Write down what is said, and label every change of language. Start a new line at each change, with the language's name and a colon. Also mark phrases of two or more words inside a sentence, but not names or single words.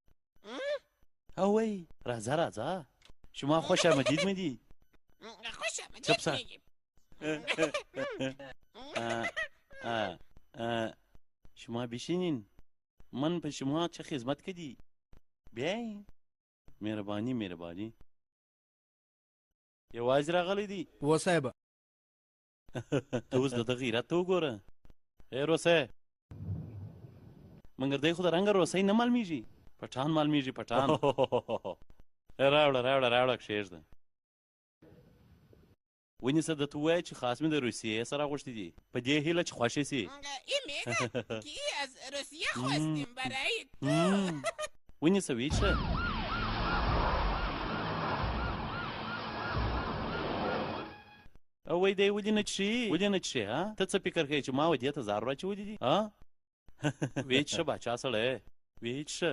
Pashto: اوی راځه
Persian: شما خوش آمدید میدی چپ شه شما بشینین من به شما چه خدمت کردی بیاین مهربانی
Pashto: یوازې راغلی دی
Persian: و صاحبه
Pashto: ته اوس د ده غیرت ته وګوره ای روسۍ مګر دی خو د رنګه روسۍ نه معلومیږي پټان معلومیږي پټان راوړه کښېږده ونیسه درته ووایه چې خاص مې د روسیې سره غوښتي دي په دې هیله چې خوښې سي
Persian: کی از روسیه خواستیم برای تو
Pashto: ونیسه ویچه او وای دی ولې نه څښې ها ته څه فکر کوې چې ما و دې ته زار راچولي دي ها ویې څښه باچا سړی ویې څښه